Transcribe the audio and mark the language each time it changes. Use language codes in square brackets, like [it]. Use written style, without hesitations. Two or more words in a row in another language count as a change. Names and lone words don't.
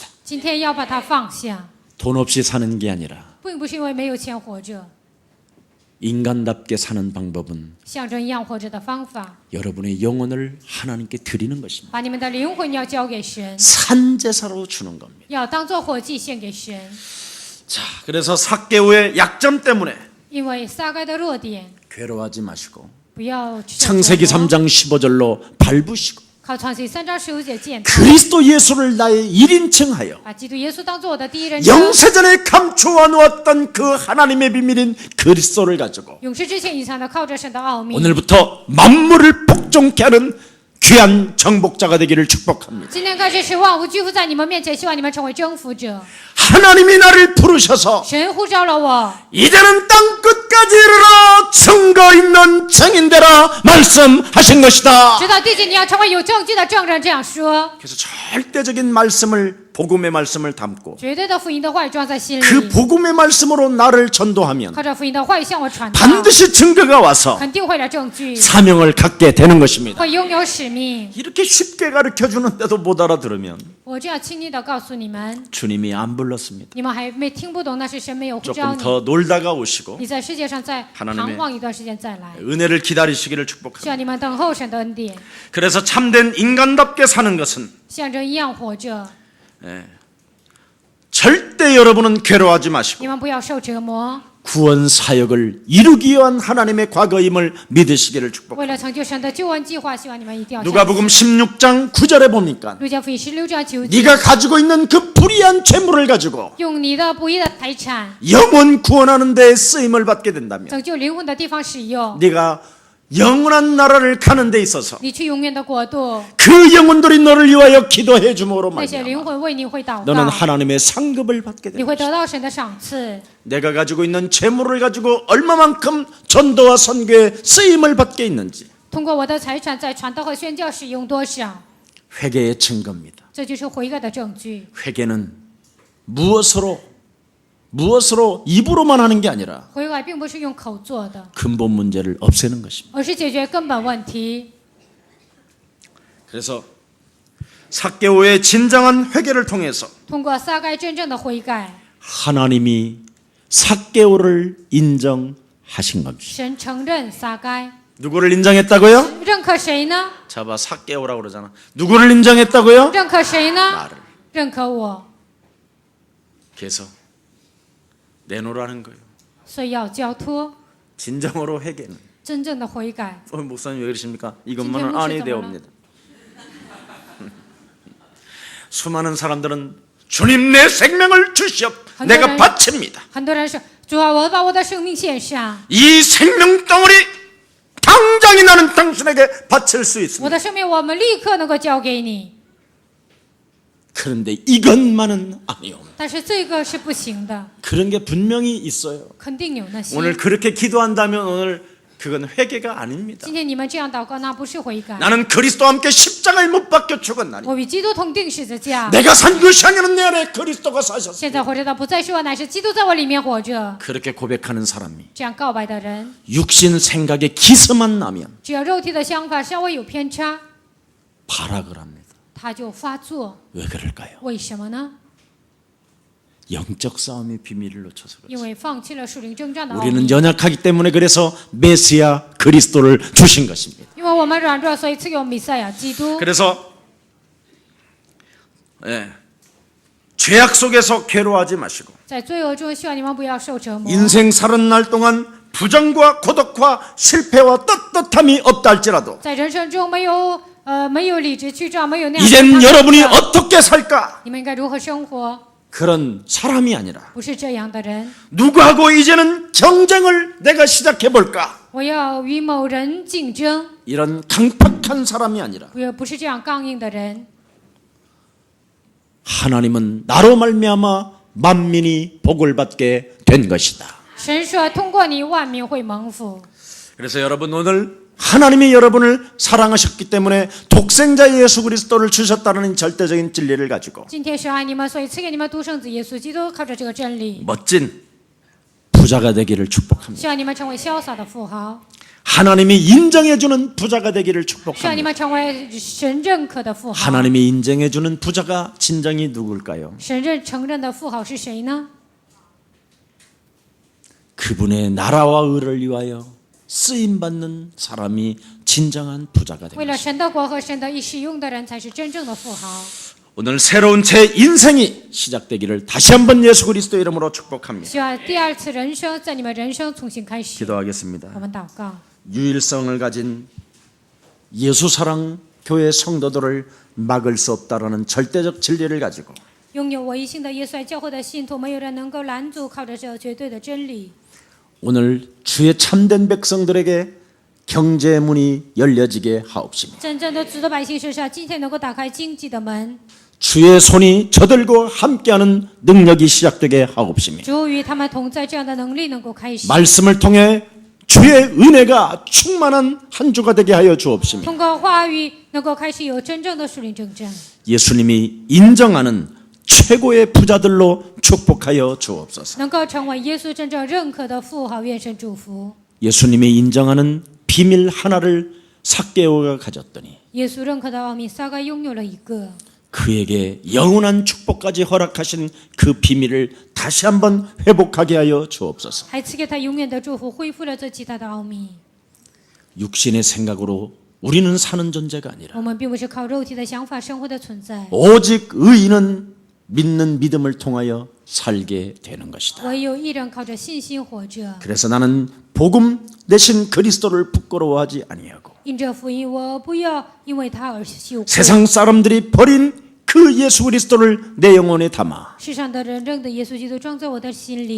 [zh] 今天要把它放下， [ko] 돈 없이 사는 게 아니라 [zh] 并不是因为没有钱活着， [ko] 인간답게 사는 방법은 [zh] 像人一样活着的方法， [ko] 여러분의 영혼을 하나님께 드리는 것입니다. [zh] 把你们的灵魂要交给神， [ko] 산제사로 주는 겁니다. [zh] 要当做火祭献给神。 [ko] 자, 그래서 삭개오의 약점 때문에 [zh] 因为撒该的弱点， [ko] 괴로워하지 마시고 [zh] 不要去 [ko] 창세기 3장 15절로 밟으시고 [zh] 靠创世3章15节践踏， [ko] 그리스도 예수를 나의 1인칭하여 [zh] 把基督耶稣当做我的第一人称。 [ko] 영세전에 감추어 놓았던 그 하나님의 비밀인 그리스도를 가지고 [zh] 永世之前隐藏的靠着神的奥秘， [ko] 오늘부터 만물을 복종케 하는 귀한 정복자가 되기를 축복합니다. [zh] 今天开始使万物居服在你们面前，希望你们成为征服者。 [ko] 하나님이 나를 부르셔서 [zh] 神呼召了我， [ko] 이제는 땅 끝까지 이르러 증거 있는 증인되라 말씀하신 것이다. [zh] 直到地极你要成为有证据的证人，这样说。 [ko] 그래서 절대적인 말씀을 복음의 말씀을 담고 [zh] 绝对的福音的话语装在心 [ko] 그 [zh] 里， [ko] 복음의 말씀으로 나를 전도하면 [zh] 靠着福音的话语向我传达， [ko] 반드시 증거가 와서 [zh] 肯定会有证据， [ko] 사명을 갖게 되는 것입니다. [zh] 会拥有使命。 [ko] 이렇게 쉽게 가르쳐 주는데도 못 알아들으면 [zh] 我这样轻易的告诉你们， [ko] 주님이 안 불렀습니다. [zh] 你们还没听不懂，那是神没有呼召 [ko] 조금 [zh] 你。 [ko] 더 놀다가 오시고 [zh] 你在世界上再 [ko] 하나님의 [zh] 彷徨一段时间再来， [ko] 은혜를 기다리시기를 [zh] 希 [ko] 축복합니다. [zh] 望你们等候神的恩典， [ko] 그래서 참된 인간답게 사는 것은 [zh] 像人一样活着。 [ko] 절대 여러분은 괴로워하지 마시고 [zh] 你们不要受折磨， [ko] 구원 사역을 이루기 위한 하나님의 과거임을 믿으시기를 축복합니다. [zh] 为了成就神的救恩计划，希望你们一定要相信。 [ko] 누가복음 16장 9절에 보니까 [zh] 路加福音16章9节， [ko] 네가 가지고 있는 그 불의한 재물을 가지고 [zh] 用你的不义的财产 [ko] 영혼 구원하는 데 쓰임을 받게 된다면 [zh] 拯救灵魂的地方使用， [ko] 네가 영원한 나라를 가는 데 있어서 [zh] 你去永远的国度， [ko] 그 영혼들이 너를 위하여 기도해 줌으로 [zh] 那些灵 [ko] 말미암아 [zh] 魂为你会祷 [ko] 너는 [zh] 告， [ko] 하나님의 상급을 받게 [zh] 你 [ko] 된다. [zh] 会得到神的赏赐。 [ko] 내가 가지고 있는 재물을 가지고 얼마만큼 전도와 선교에 쓰임을 받게 있는지 [zh] 通过我的财产在传道和宣教使用多少， [ko] 회개의 증거입니다. [zh] 这就是悔改的证据。 [ko] 회개는 무엇으로 입으로만 하는 게 아니라 [zh] 悔改并不是用口做的， [ko] 근본 문제를 없애는 것입니다. [zh] 而是解决根本问题。 [ko] 그래서 삭개오의 진정한 회개를 통해서 [zh] 通过撒该真正的悔改， [ko] 하나님이 삭개오를 인정하신 겁니다. [zh] 神承认撒该， [ko] 누구를 인정했다고요? [zh] 认可谁呢？ [ko] 자봐 삭개오라고 그러잖아. 누구를 인정했다고요? [zh] 认可谁呢？ [ko] 나를. [zh] 认可我， [ko] 그래서 내놓으라는 거예요. [zh] 所以要交托。 [ko] 진정으로 회개는. [zh] 真正的悔改， [ko] 목사님 왜 그러십니까? 진짜 이것만은 혹시 아니 더 되옵니다. 수많은 사람들은 주님 내 생명을 주시옵 내가 바칩니다. [zh] 很多人说主啊，我把我的生命献上， [ko] 이 생명 덩어리 당장이 나는 당신에게 바칠 수 [zh] 我 [ko] 있습니다. [zh] 的生命我们立刻能够交给你。 [ko] 그런데 이것만은 아니옵니다. [zh] 但是这个是不行的， [ko] 그런 게 분명히 있어요. [zh] 肯定有那些。 [ko] 오늘 그렇게 기도한다면 오늘 그건 회개가 아닙니다. [zh] 今天你们这样祷告，那不是悔改。 [ko] 나는 그리스도와 함께 십자가에 못 박혀 죽었나니 [zh] 我与基督同定十字架， [ko] 내가 산 것이 아니라 내 안에 그리스도가 [zh] 现 [ko] 사셨습니다. [zh] 在活着的不再是我，乃是基督在我里面活着。 [ko] 그렇게 고백하는 사람이 [zh] 这样告白的人， [ko] 육신 생각에 기스만 나면 [zh] 只要肉体的想法稍微有偏差， [ko] 발악을 합니다. [zh] 他就发作。 [ko] 왜 그럴까요? [zh] 为什么呢？ [ko] 영적 싸움의 비밀을 놓쳐서 [zh] 因 [ko] 그렇죠. [zh] 为放弃了属灵征战的奥秘。 [ko] 우리는 연약하기 때문에 그래서 메시아 그리스도를 주신 것입니다. [zh] 因为我们软弱，所以赐给我们弥赛亚基督。 [ko] 그래서 죄악 속에서 괴로워하지 마시고 [zh] 在罪恶中，希望你们不要受折磨。 [ko] 인생 사는 날 동안 부정과 고독과 실패와 떳떳함이 없다 할지라도 [zh] 在人生中没有理直气壮，没有那样。 [ko] 이젠 여러분이 어떻게 살까? [zh] 你们应该如何生活？ [ko] 그런 사람이 아니라 [zh] 不是这样的人。 [ko] 누구하고 이제는 경쟁을 내가 시작해 볼까? [zh] 我要与某人竞争， [ko] 이런 강팍한 사람이 아니라 [zh] 不是这样刚硬的人。 [ko] 하나님은 나로 말미암아 만민이 복을 받게 된 것이다. [zh] 神说，通过你，万民会蒙福。 [ko] 그래서 여러분 오늘 하나님이 여러분을 사랑하셨기 때문에 독생자 예수 그리스도를 주셨다는 절대적인 진리를 가지고 [zh] 今天神爱你们，所以赐给你们独生子耶稣基督，靠着这个真理， [ko] 멋진 부자가 되기를 축복합니다. [zh] 希望你们成为潇洒的富豪， [ko] 하나님이 인정해주는 부자가 되기를 [zh] 希望你 [ko] 축복합니다. [zh] 们成为神认可的富豪。 [ko] 하나님이 인정해주는 부자가 진정이 누굴까요? [zh] 神承认的富豪是谁呢？ [ko] 그분의 나라와 의를 위하여 쓰임받는 사람이 진정한 부자가 [zh] 为了 [ko] 됩니다. [zh] 神的国和神的义使用的人，才是真正的富豪。 [ko] 오늘 새로운 제 인생이 시작되기를 다시 한번 예수 그리스도 이름으로 축복합니다. [zh] 希望第二次人生在你们人生重新开始。 [ko] 기도하겠습니다. [zh] 我们祷告， [ko] 유일성을 가진 예수 사랑 교회 성도들을 막을 수 없다라는 절대적 진리를 가지고 [zh] 拥有唯一性的耶稣爱教会的信徒，没有人能够拦阻，靠着这绝对的真理。 [ko] 오늘 주의 참된 백성들에게 경제 문이 열려지게 하옵시며 [zh] 真正的主的百姓身上，今天能够打开经济的门， [ko] 주의 손이 저들과 함께하는 능력이 시작되게 하옵시며 [zh] 主与他们同在，这样的能力能够开始。 [ko] 말씀을 통해 주의 은혜가 충만한 한 주가 되게 하여 주옵시며 [zh] 通过话语能够开始有真正的属灵征战， [ko] 예수님이 인정하는 최고의 부자들로 축복하여 주옵소서. [zh] 能够成为耶稣真正认可的富豪。愿神祝福。 [ko] 예수님이 인정하는 비밀 하나를 삭개오가 가졌더니 [zh] 耶稣认可的奥秘，撒该拥有了一个， [ko] 그에게 영원한 축복까지 허락하신 그 비밀을 다시 한번 회복하게 하여 주옵소서. [zh] 还赐给他永远的祝福，恢复了这极大的奥秘。 [ko] 육신의 생각으로 우리는 사는 존재가 아니라 [zh] 我们并不是靠肉体的想法生活的存在， [ko] 오직 의인은 믿는 믿음을 통하여 살게 되는 것이다. [zh] 唯有一人靠着信心活着。 [ko] 그래서 나는 복음 대신 그리스도를 부끄러워하지 아니하고 [zh] 因着福音，我不要因为他而羞愧。 [ko] 세상 사람들이 버린 그 예수 그리스도를 내 영혼에 담아 [zh] 世上的人认得耶稣基督，装在我的心里，